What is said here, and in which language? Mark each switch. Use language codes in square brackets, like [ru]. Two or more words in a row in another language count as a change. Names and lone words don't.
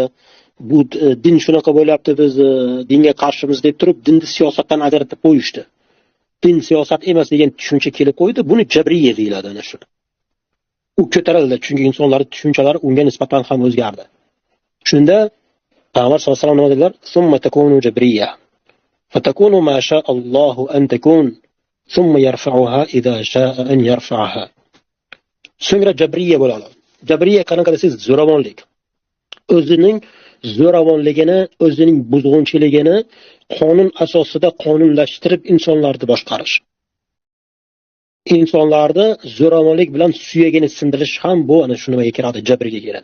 [uz] Bu din shunaqa bo'lyapti, biz dinga qarshimiz deb turib, dinni siyosatdan ajratib qo'yishdi. Din siyosat emas degan tushuncha kelib qo'ydi. Buni jabriyya deyiladi ana shu. U ko'tarildi, chunki insonlarning tushunchalari unga nisbatan ham o'zgardi. Shunda Payg'ambar [ar] صلى الله عليه وسلم [uz] nima dedilar? [ar] ثم تكون جبرية. فتكون ما شاء الله أن تكون ثم يرفعها إذا شاء أن يرفعها. [uz] So'ngra jabriyya bo'ladi. Jabriyya qanaqa desangiz, zo'ravonlik. O'zining zo'ravonligini, o'zining buzg'unchiligini qonun asosida qonunlashtirib insonlarni boshqarish. insonlarni zo'ravonlik bilan suyagini sindirish ham bu ana shu nimaga kiradi, jabrga kiradi.